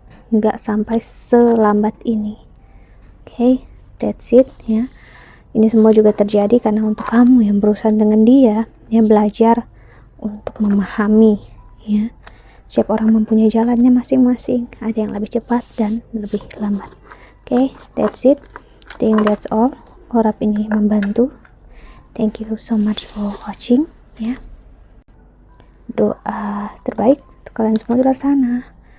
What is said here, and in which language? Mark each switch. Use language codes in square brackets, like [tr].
[id] Nggak sampai selambat ini. [en] Okay, that's it, [id] ya. Ini semua juga terjadi karena untuk kamu yang berurusan dengan dia, ya, belajar untuk memahami, ya. Setiap orang mempunyai jalannya masing-masing, ada yang lebih cepat dan lebih lambat. [en] Oke, that's it. I think that's all. [id] Harap ini membantu. [en] Thank you so much for watching, ya. [id] Doa terbaik untuk kalian semua di luar sana.